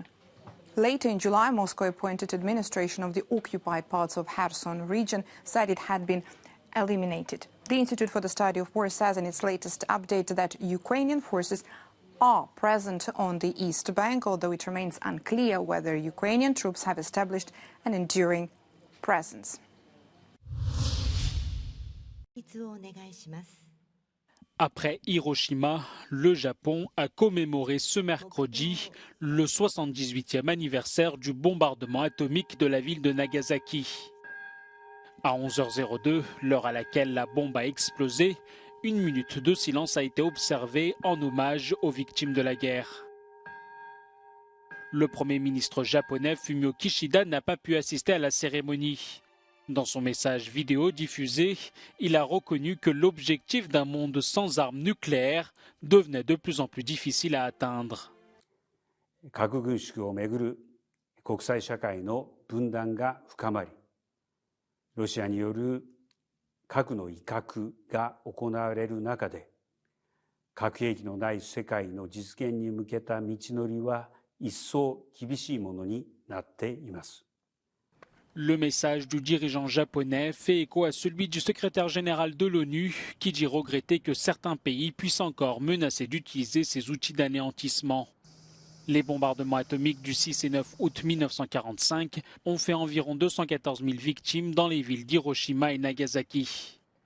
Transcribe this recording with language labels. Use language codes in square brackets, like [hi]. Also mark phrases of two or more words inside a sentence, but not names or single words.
[en] Later in July, Moscow-appointed administration of the occupied parts of Kherson region said it had been eliminated. The Institute for the Study of War says in its latest update that Ukrainian forces are present on the east bank, although it remains unclear whether Ukrainian troops have established an enduring presence. [fr] Après Hiroshima, le Japon a commémoré ce mercredi le 78e anniversaire du bombardement atomique de la ville de Nagasaki. À 11h02, l'heure à laquelle la bombe a explosé, 1 minute de silence a été observée en hommage aux victimes de la guerre. Le Premier ministre japonais Fumio Kishida n'a pas pu assister à la cérémonie. Dans son message vidéo diffusé, il a reconnu que l'objectif d'un monde sans armes nucléaires devenait de plus en plus difficile à atteindre. [ja] 核軍縮をめぐる国際社会の分断が深まり、ロシアによる核の威嚇が行われる中で、核兵器のない世界の実現に向けた道のりは一層厳しいものになっています。 [fr] Le message du dirigeant japonais fait écho à celui du secrétaire général de l'ONU qui dit regretter que certains pays puissent encore menacer d'utiliser ces outils d'anéantissement. Les bombardements atomiques du 6 et 9 août 1945 ont fait environ 214 000 victimes dans les villes d'Hiroshima et Nagasaki.